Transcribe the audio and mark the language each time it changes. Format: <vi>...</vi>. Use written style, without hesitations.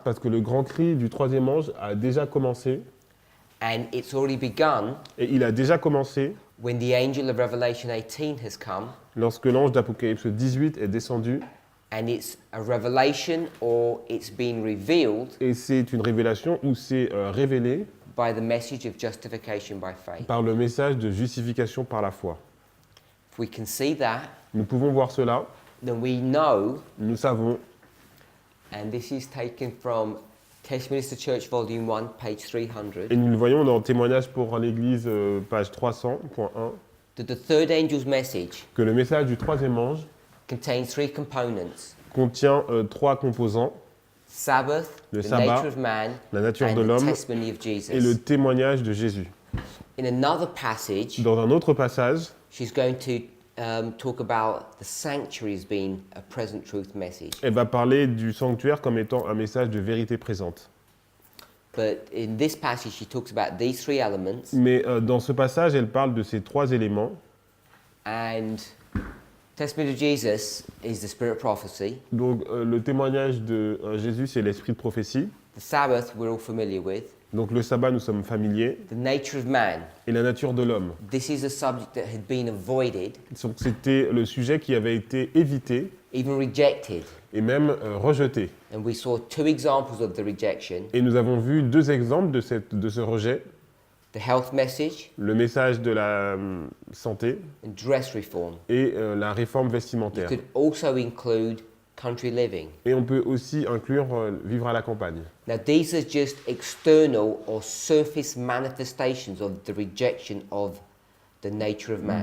<fr>parce que le grand cri du troisième ange a déjà commencé,</fr> <en>and it's already begun</en> <fr>et il a déjà commencé</fr> <en>when the angel of Revelation 18 has come,</en> <fr>lorsque l'ange d'Apocalypse 18 est descendu,</fr> <en>and it's a revelation or it's been revealed</en> <fr>et c'est une révélation où c'est révélé</fr> <en>by the message of justification by faith.</en> <fr>par le message de justification par la foi.</fr> <en>If we can see that,</en> <fr>Nous pouvons voir cela,</fr> <en>then we know,</en> <fr>nous savons,</fr> <en>and this is taken from Westminster Church Volume 1, page 300,</en> <fr>et nous le voyons dans Témoignage pour l'Église, page 300.1,</fr> <en>that the third angel's message</en> <fr>que le message du troisième ange</fr> <en>contains three components:</en> <fr>contient trois composants,</fr> <en>Sabbath,</en> <fr>le</fr> <en>the</en> <fr>sabbat,</fr> <en>nature of man,</en> <fr>la nature</fr> <en>and</en> <fr>de</fr> <en>the</en> <fr>l'homme</fr> <en>testimony of</en> <fr>et le</fr> <en>Jesus.</en> <fr>témoignage de Jésus.</fr> <en>In another passage,</en> <fr>Dans un autre passage,</fr> <en>she's going to talk about the sanctuary as being a present truth message.</en> <fr>elle va parler du sanctuaire comme étant un message de vérité présente.</fr> <en>But in this passage, she talks about these three elements,</en> <fr>Mais dans ce passage, elle parle de ces trois éléments.</fr> <en>and testimony of Jesus is the spirit of prophecy.</en> <fr>Donc le témoignage de Jésus, c'est l'esprit de prophétie.</fr> <en>The Sabbath, we're all familiar with.</en> <fr>Donc le sabbat, nous sommes familiers.</fr> <en>The nature of man,</en> <fr>Et la nature de l'homme.</fr> <en>this is a subject that had been avoided,</en> <fr>Donc, c'était le sujet qui avait été évité</fr> <en>even rejected.</en> <fr>et même rejeté.</fr> <en>And we saw two examples of the rejection:</en> <fr>Et nous avons vu deux exemples de ce rejet.</fr> <en>the health message</en> <fr>Le message de la santé</fr> <en>and dress reform.</en> <fr>et la réforme</fr> <en>You</en> <fr>vestimentaire.</fr> <en>could also include country living.</en> <fr>Et on peut aussi inclure vivre à la campagne.</fr> <en>Now, these are just external or surface manifestations of the rejection of the nature of man.</en>